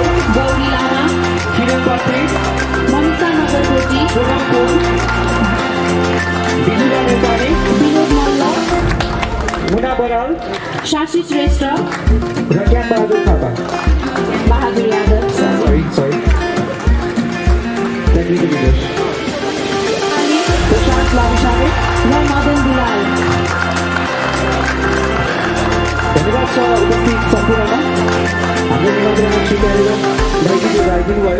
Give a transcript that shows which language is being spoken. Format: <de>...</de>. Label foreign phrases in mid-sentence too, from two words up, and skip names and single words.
<ne>गौरी लामा, किरण पात्री, मनिषा नगरकोटी, सोनाम पोल, बिजुला नेपाली, विनोद मल्ल, मुना बराल, शाशी श्रेष्ठ र ज्ञान बहादुर थापा। बहादुर यादव,</ne> <en>Sorry. Thank you, leaders.</en> <ne>प्रशान्त लामिछाने र मदन दुलाल। धन्यवाद छ उपस्थित सम्पूर्णमा। हाम्रो निमन्त्रणा स्वीकारेर दाइजीले राखिदिनु भयो।</ne>